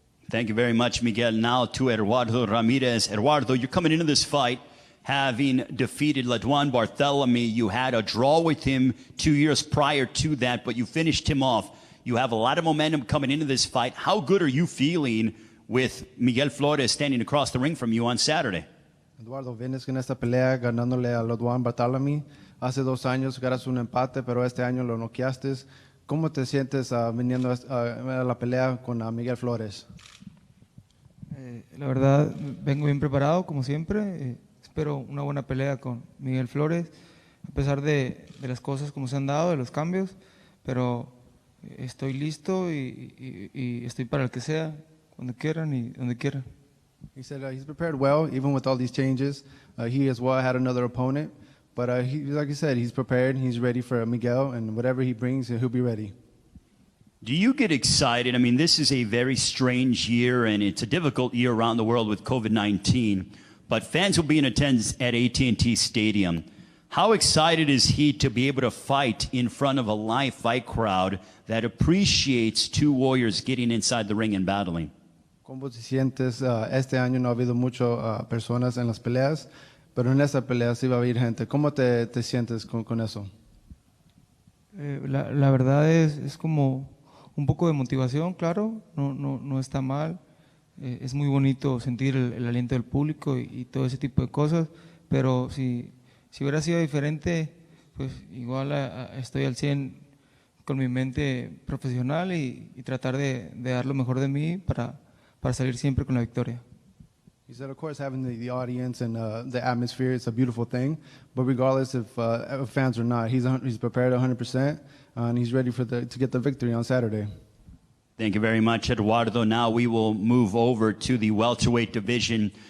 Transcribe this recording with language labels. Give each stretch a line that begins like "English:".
English: Thank you very much, Miguel. Now to Eduardo Ramirez. Eduardo, you're coming into this fight having defeated Ladwan Barthelemy. You had a draw with him 2 years prior to that, but you finished him off. You have a lot of momentum coming into this fight. How good are you feeling with Miguel Flores standing across the ring from you on Saturday?
Spanish: Eduardo, vienes en esta pelea ganándole a Ladwan Barthelemy. Hace 2 años ganas un empate, pero este año lo noqueaste. ¿Cómo te sientes viniendo a la pelea con Miguel Flores? La verdad, vengo bien preparado, como siempre. Espero una buena pelea con Miguel Flores, a pesar de las cosas como se han dado, de los cambios, pero estoy listo y estoy para el que sea, cuando quieran y donde quieran.
English: He said he's prepared well, even with all these changes. He as well had another opponent, but like he said, he's prepared, he's ready for Miguel, and whatever he brings, he'll be ready. Do you get excited? This is a very strange year, and it's a difficult year around the world with COVID-19. But fans will be in attendance at AT&T Stadium. How excited is he to be able to fight in front of a live fight crowd that appreciates two warriors getting inside the ring and battling?
Spanish: ¿Cómo te sientes? Este año no ha habido muchas personas en las peleas, pero en esta pelea sí va a haber gente. ¿Cómo te sientes con eso? La verdad es como un poco de motivación, claro, no está mal. Es muy bonito sentir el aliento del público y todo ese tipo de cosas, pero si hubiera sido diferente, pues igual estoy al 100 con mi mente profesional y tratar de dar lo mejor de mí para salir siempre con la victoria.
English: He said, of course, having the audience and the atmosphere, it's a beautiful thing, but regardless if fans or not, he's prepared 100%, and he's ready to get the victory on Saturday. Thank you very much, Eduardo. Now we will move over to the welterweight division.